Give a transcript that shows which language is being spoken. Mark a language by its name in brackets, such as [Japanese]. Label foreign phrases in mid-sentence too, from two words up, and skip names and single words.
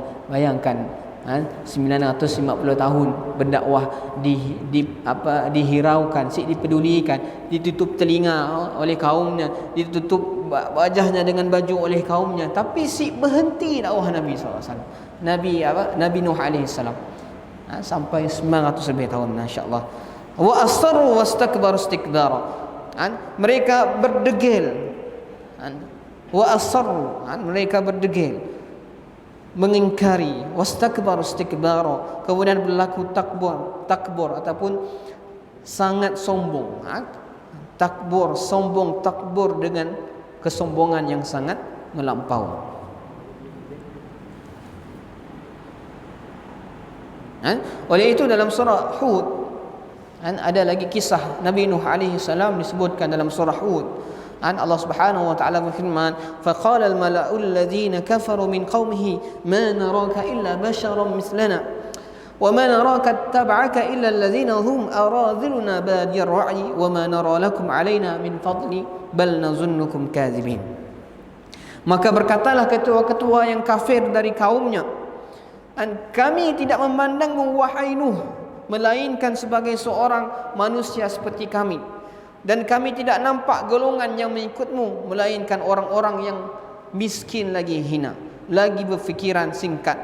[Malay] Bayangkan 950 tahun berdakwah dihiraukan, dipedulikan, ditutup telinga oleh kaumnya, ditutup wajahnya dengan baju oleh kaumnya, tapi berhenti dakwah Nabi SAW. Nabi Nuh [Arabic] عليه السلام [Malay] sampai 900 lebih tahun, masya-Allah. [Arabic] وأسروا واستكبروا استكبارا. [Malay] Mereka berdegil. [Arabic] وأسروا, [Malay] mereka berdegil, mengingkari. [Arabic] واستكبروا استكبارا, [Malay] kemudian berlaku takbur ataupun sangat sombong. Takbur dengan kesombongan yang sangat melampau. Oleh itu dalam surah Hud ada lagi kisah Nabi Nuh [Arabic] عليه السلام [Malay] disebutkan dalam surah Hud. Allah [Arabic] سبحانه وتعالى [Malay] berfirman, [Arabic] فقال الملأ الذين كفروا من قومه ما نراك إلا بشرا مثلنا وما نراك اتبعك إلا الذين هم أراذلنا بادي الرأي وما نرى لكم علينا من فضل بل نظنكم كاذبين. [Malay] Maka berkatalah ketua-ketua yang kafir dari kaumnya, kami tidak memandangmu wahai Nuh melainkan sebagai seorang manusia seperti kami. Dan kami tidak nampak golongan yang mengikutmu, melainkan orang-orang yang miskin lagi hina, lagi berfikiran singkat.